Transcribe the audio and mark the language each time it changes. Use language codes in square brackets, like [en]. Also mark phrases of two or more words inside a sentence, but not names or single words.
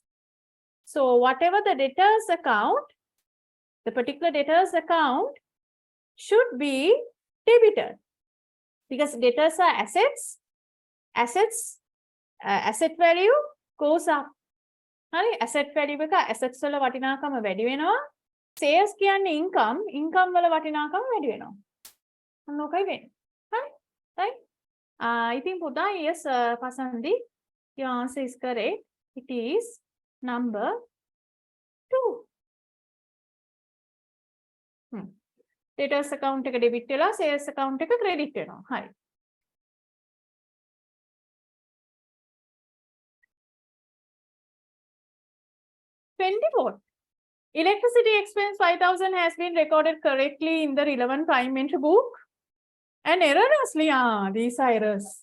[en] So whatever the debtors account, the particular debtors account should be debited. Because debtors are assets. Asset value goes up. Asset value [si] එක assets වල වටිනාකම වැඩි වෙනවා. Sales කියන්නේ income වල වටිනාකම වැඩි වෙනවා. මොකයි වෙන්නේ? හරි? [en] Right? I think පුතා yes Pasandi, your answer is correct. It is number 2. Debtors account [si] එක debit වෙලා [en] sales account [si] එක credit වෙනවා. හරි. [en] Electricity expense 5,000 has been recorded correctly in the relevant prime entry book. And erroneously, these are errors.